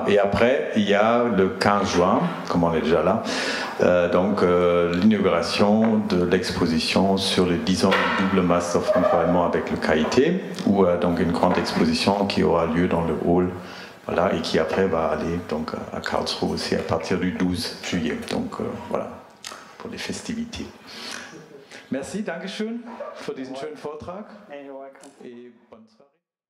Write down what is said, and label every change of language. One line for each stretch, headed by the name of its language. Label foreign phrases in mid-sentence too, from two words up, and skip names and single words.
French: Et après, il y a le 15 juin, comme on est déjà là, donc l'inauguration de l'exposition sur les 10 ans du double master franco-allemand avec le KIT, ou donc une grande exposition qui aura lieu dans le hall. Voilà, et qui après va aller donc à Karlsruhe aussi à partir du 12 juillet. Donc voilà, pour les festivités. Merci,
German: Dankeschön für diesen schönen Vortrag.
English: You're welcome.
French: Et bonne soirée.